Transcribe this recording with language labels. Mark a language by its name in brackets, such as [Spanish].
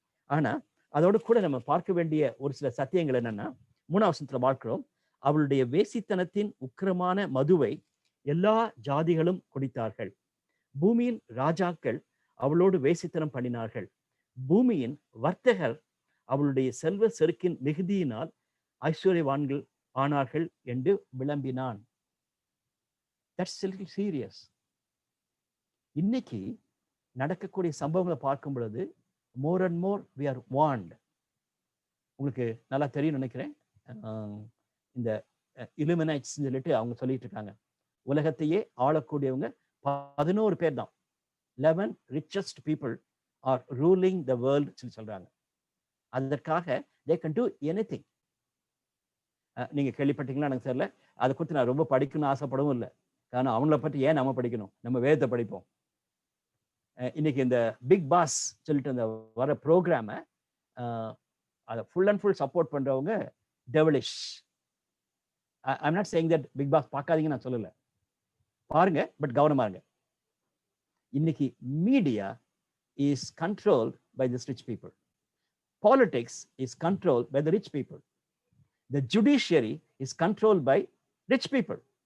[Tamil] ஆனா அதோடு கூட நம்ம பார்க்க வேண்டிய ஒரு சில சத்தியங்கள் என்னன்னா, 3ஆம் வசனத்துல பார்க்கிறோம், அவளுடைய வேசித்தனத்தின் உக்கிரமான மதுவை எல்லா ஜாதிகளும் குடித்தார்கள். பூமியின் ராஜாக்கள் அவளோடு வேசித்தனம் பண்ணினார்கள். பூமியின் வர்த்தகர் அவளுடைய செல்வ செருக்கின் மிகுதியினால் ஐஸ்வர்யவான்கள் ஆனார்கள் என்று விளம்பினான். [English] That's serious. [Tamil] இன்னைக்கு நடக்கக்கூடிய சம்பவங்களை பார்க்கும் பொழுது [English] more and more we are warned. [Tamil] உங்களுக்கு நல்லா தெரியும் நினைக்கிறேன். இந்த illuminates சொல்லிட்டு அவங்க சொல்லிட்டு இருக்காங்க, உலகத்தையே ஆளக்கூடியவங்க 11 பேர் தான். [English] 11 richest people are ruling the world சொல்றாங்க. அதற்காக they can do anything. [Tamil] நீங்க கேள்விப்பட்டீங்களா எனக்கு தெரியல. அதை குறித்து நான் ரொம்ப படிக்கணும்னு ஆசைப்படவும் இல்லை. காரணம் அவங்கள பற்றி ஏன் நம்ம படிக்கணும், நம்ம வேதத்தை படிப்போம். இன்னைக்கு இந்த பிக் பாஸ் சொல்லிட்டு அந்த வர ப்ரோக்ராமை அதை ஃபுல் அண்ட் ஃபுல் சப்போர்ட் பண்றவங்க devilish. [English] I'm not saying that big boss [Tamil] பார்க்காதீங்க நான் சொல்லலை, பாருங்க, பட் கவனமா இருங்க. [English] இன்னைக்கு media is controlled by this rich people. Politics is controlled by the rich people. The judiciary is controlled by rich people.